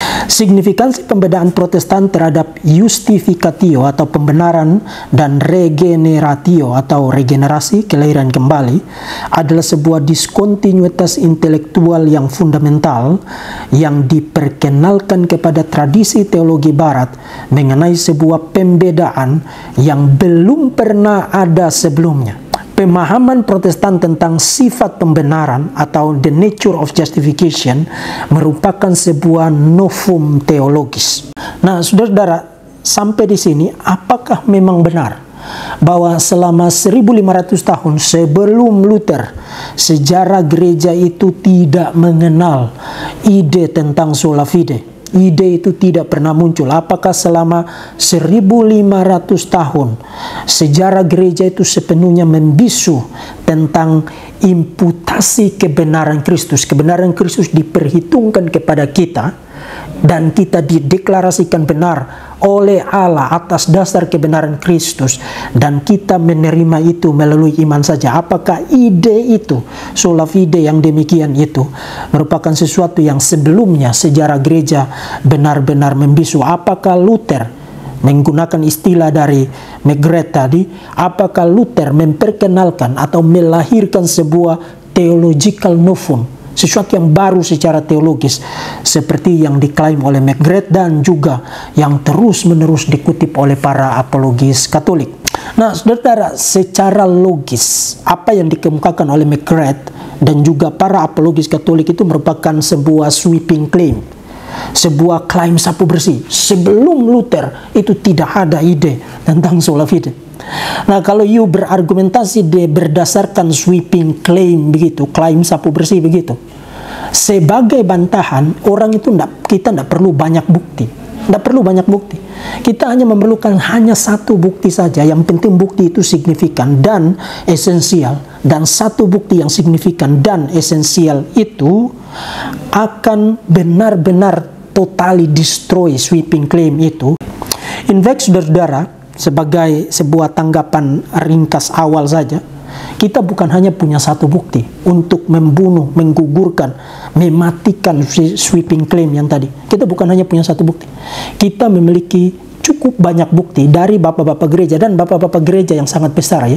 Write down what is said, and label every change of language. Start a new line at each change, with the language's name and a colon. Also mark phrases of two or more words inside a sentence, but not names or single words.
Indonesian: Signifikansi pembedaan Protestan terhadap justificatio atau pembenaran dan regeneratio atau regenerasi, kelahiran kembali, adalah sebuah diskontinuitas intelektual yang fundamental yang diperkenalkan kepada tradisi teologi barat mengenai sebuah pembedaan yang belum pernah ada sebelumnya. Pemahaman Protestan tentang sifat pembenaran atau
English: the nature of justification
Indonesian: merupakan sebuah novum teologis. Nah, saudara, sampai di sini apakah memang benar bahwa selama 1500 tahun sebelum Luther, sejarah gereja itu tidak mengenal ide tentang
Latin: sola fide.
Indonesian: Ide itu tidak pernah muncul. Apakah selama 1500 tahun sejarah gereja itu sepenuhnya membisu tentang imputasi kebenaran Kristus. Kebenaran Kristus diperhitungkan kepada kita dan kita dideklarasikan benar oleh Allah atas dasar kebenaran Kristus, dan kita menerima itu melalui iman saja. Apakah ide itu,
Latin: sola fide
Indonesian: yang demikian itu, merupakan sesuatu yang sebelumnya sejarah gereja benar-benar membisu? Apakah Luther, menggunakan istilah dari McGrath tadi, apakah Luther memperkenalkan atau melahirkan sebuah
English: theological novum,
Indonesian: sesuatu yang baru secara teologis, seperti yang diklaim oleh McGrath dan juga yang terus-menerus dikutip oleh para apologis Katolik? Nah, saudara, secara logis apa yang dikemukakan oleh McGrath dan juga para apologis Katolik itu merupakan sebuah
English: sweeping claim,
Indonesian: sebuah klaim sapu bersih. Sebelum Luther itu tidak ada ide tentang
Latin: sola fide.
Indonesian: Nah, kalau you berargumentasi berdasarkan
English: sweeping claim
Indonesian: begitu, klaim sapu bersih begitu, sebagai bantahan, orang itu kita tidak perlu banyak bukti. Tidak perlu banyak bukti. Kita hanya memerlukan hanya satu bukti saja. Yang penting bukti itu signifikan dan esensial. Dan satu bukti yang signifikan dan esensial itu akan benar-benar
English: totally destroy sweeping claim
Indonesian: itu.
English: In fact,
Indonesian: saudara-saudara, sebagai sebuah tanggapan ringkas awal saja, kita bukan hanya punya satu bukti untuk membunuh, menggugurkan, mematikan
English: sweeping claim
Indonesian: yang tadi. Kita bukan hanya punya satu bukti. Kita memiliki cukup banyak bukti dari bapak-bapak gereja, dan bapak-bapak gereja yang sangat besar ya.